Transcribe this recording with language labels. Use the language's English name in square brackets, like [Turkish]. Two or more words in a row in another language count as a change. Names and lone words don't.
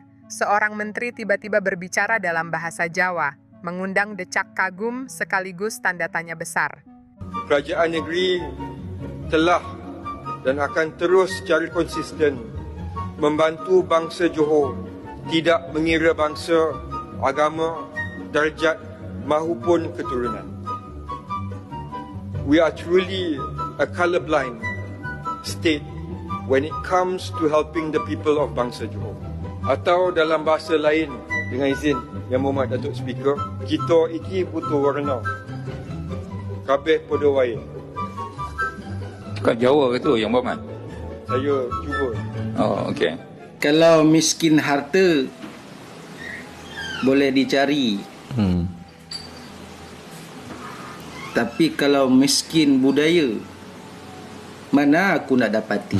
[Indonesian] Seorang menteri tiba-tiba berbicara dalam bahasa Jawa, mengundang decak kagum sekaligus tanda tanya besar. [Malay] Kerajaan negeri telah dan akan terus secara konsisten membantu bangsa Johor tidak mengira bangsa, agama, darjat mahupun keturunan. [English] We are truly a colourblind state when it comes to helping the people of bangsa Johor. [Malay] Atau dalam bahasa lain, dengan izin Yang Berhormat Datuk Speaker, [Javanese] kita iki butuh warna. Kabeh podo wae. [Malay] Kat Jawa ke tu Yang Berhormat? Saya cuba. Oh, okey. Kalau miskin harta boleh dicari. Tapi kalau miskin budaya, mana aku nak dapati?